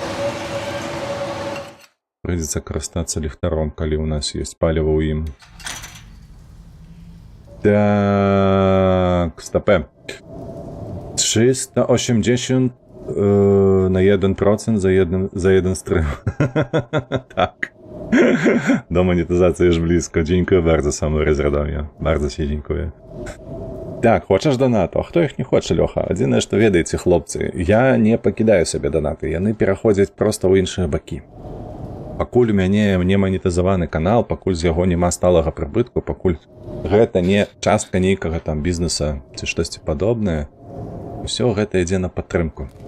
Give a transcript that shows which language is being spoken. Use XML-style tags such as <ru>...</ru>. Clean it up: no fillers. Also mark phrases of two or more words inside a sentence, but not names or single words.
<be>Прыйдзецца карыстацца ліхтаром, калі ў нас ёсць паліва ў ім. Так, стопе. 380 на 1% за jeden стрим.</be> <pl>Tak. Do monetyzacji już blisko. Dziękuję bardzo samorozradomie. Bardzo się dziękuję.</pl> <be>Так, хочаш донату?</be> <uk>А хто їх не хоче, Льоха?</uk> <be>Адзінае, што ведаеце, хлопцы, я не пакідаю сабе донаты. Яны пераходзяць проста ў іншыя бакі. Пакуль у мяне не манетызаваны канал, пакуль з яго няма сталага прыбытку, пакуль гэта не частка нейкага там бізнеса ці штосьці падобнае, усё гэта ідзе на падтрымку.</be>